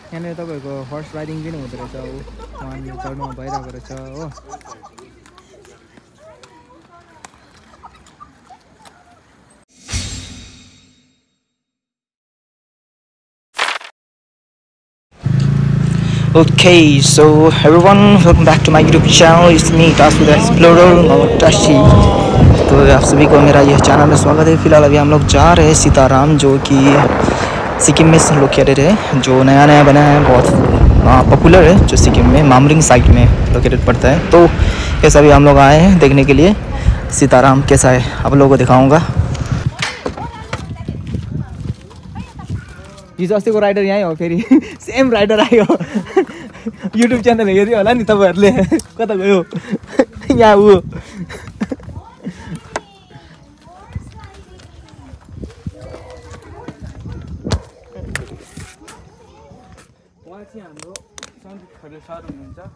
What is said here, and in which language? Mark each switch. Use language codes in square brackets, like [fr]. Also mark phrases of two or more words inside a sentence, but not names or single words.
[ne] यहाँनिर तपाईहरुको [en] horse riding [ne] पनि हुँदो रहेछ वहाँ चढ्नु भइरहेको रहेछ हो [en] Okay, so everyone, welcome back to my YouTube channel. It's me, Tasu the Explorer, Tashi. [hi] तो आप सभी को मेरा यह चैनल में स्वागत है। फिलहाल अभी हम लोग जा रहे हैं सीताराम, जो कि सिक्किम में लोकेटेड है, जो नया नया बना है, बहुत पॉपुलर है, जो सिक्किम में मामरिंग साइट में लोकेटेड पड़ता है। तो ये सभी हम लोग आए हैं देखने के लिए सीताराम कैसा है, आप लोगों को दिखाऊंगा। [ne] हिजो अस्तिको राइडर यहीँ हो, फेरि [en] same rider [ne] आयो। युट्युब च्यानल हेर्यो होला नि तपाईहरुले, कता गयो यहाँ उ उहाँ चाहिँ हाम्रो सन्दीप खरेल सर हुनुहुन्छ।